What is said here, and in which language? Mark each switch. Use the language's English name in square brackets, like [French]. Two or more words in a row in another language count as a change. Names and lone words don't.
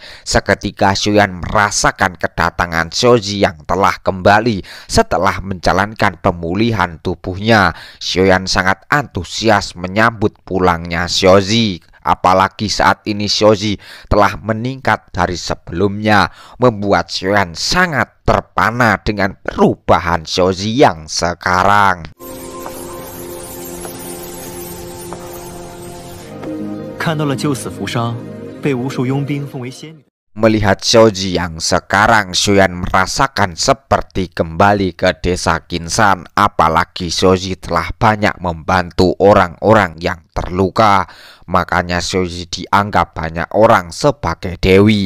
[Indonesian] Seketika Shoyan merasakan kedatangan Shoji yang telah kembali setelah menjalankan pemulihan tubuhnya. Shoyan sangat antusias menyambut pulangnya Shoji. Apalagi saat ini Shoji telah meningkat dari sebelumnya, membuat Shoyan sangat terpana dengan perubahan Shoji yang sekarang. [Chinese] 看到了救死扶伤，被无数佣兵奉为仙女。 [Indonesian] Melihat Shoji yang sekarang, Shoyan merasakan seperti kembali ke desa Kinsan. Apalagi Shoji telah banyak membantu orang-orang yang terluka. Makanya Shoji dianggap banyak orang sebagai dewi.